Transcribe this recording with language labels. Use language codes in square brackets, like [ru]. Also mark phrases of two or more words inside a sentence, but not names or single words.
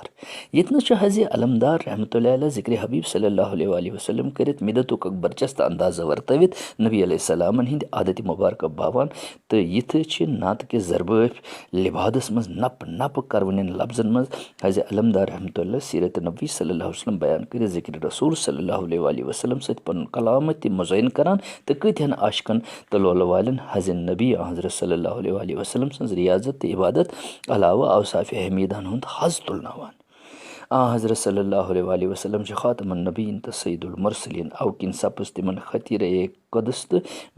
[ks] ییٚتنَس چھُ حضِ علمدار [ar] رحمتہ اللہ علیہ [ks] ذِکرِ حبیٖب [ar] صلی اللہ علیہ وسلم [ks] کٔرِتھ مِدتُک اکھ برجستہٕ اندازٕ ورتٲوِتھ نبی علیہ السلامن ہٕنٛدِ عادتِ مُبارکہ باوان تہٕ یِتھٕ چھِ نعتکہِ ضربٲفۍ لِبادس منٛز نپہٕ نپہٕ کرونٮ۪ن لفظن منٛز حضِ علمدار [ar] رحمتہ اللہ [ks] سیرت نبی [ar] صلی اللہ علیہ وسلم [ks] بیان کٔرِتھ ذِکرِ رسول [ar] صلی اللہ علیہ وسلم [ks] سۭتۍ پنُن کلامت تہِ مُزعین کران تہٕ کۭتہن عاشقن تہٕ لولہٕ والٮ۪ن حضِ نبی حضرت [ar] صلی اللہ علیہ وسلم [ks] سٕنٛز ریاضت تہٕ عبادت علاوٕ اوصافِ حمیٖداہن ہُنٛد حظ تُلناوان. حضرت [ar] صلی اللہ علیہ وسلم [ks] چھِ [ar] خاتم النبیٖن [ks] تہٕ [ar] سید المرسلیٖن [ks] اَوٕ کِنۍ سپٕز تِمن خطیٖرے قۄدس تہٕ